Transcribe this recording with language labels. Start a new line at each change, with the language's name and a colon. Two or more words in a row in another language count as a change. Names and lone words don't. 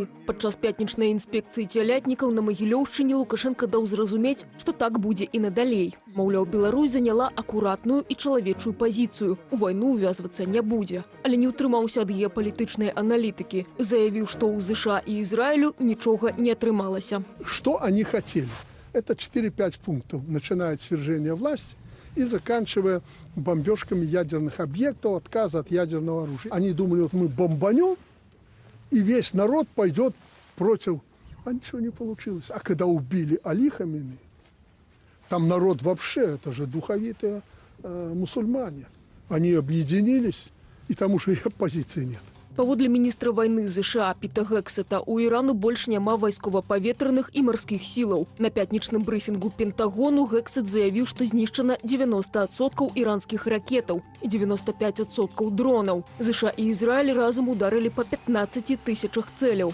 Belarusian: Падчас пятнічнай інспекцыі цялятнікаў на Магілёўшчыне Лукашенко даў зразумець, што так будзе і надалей. Маўляў, Беларусь заняла акуратную і чалавечую пазіцыю. У вайну ўвязвацца не будзе. Але не ўтрымаўся ад геапалітычнай аналітыкі. Заявіў, што ў ЗША і Ізраілю нічога не атрымалася.
Russian: Что они хотели? Это 4-5 пунктов, начиная от свержения власти и заканчивая бомбежками ядерных объектов, отказа от ядерного оружия. Они думали, вот мы бомбанем, и весь народ пойдет против. А ничего не получилось. А когда убили Али Хаминеи, там народ вообще, это же духовитые мусульмане. Они объединились, и там уже и оппозиции нет.
Belarusian: Паводле міністра вайны ЗША Піта Гексета, у Ірану больш няма вайскова-паветраных і марскіх сілаў. На пятнічным брыфінгу Пентагону Гексет заявіў, што знішчана 90% іранскіх ракетаў і 95% дронаў. ЗША і Ізраіль разам ударылі па 15 тысячах цэляў.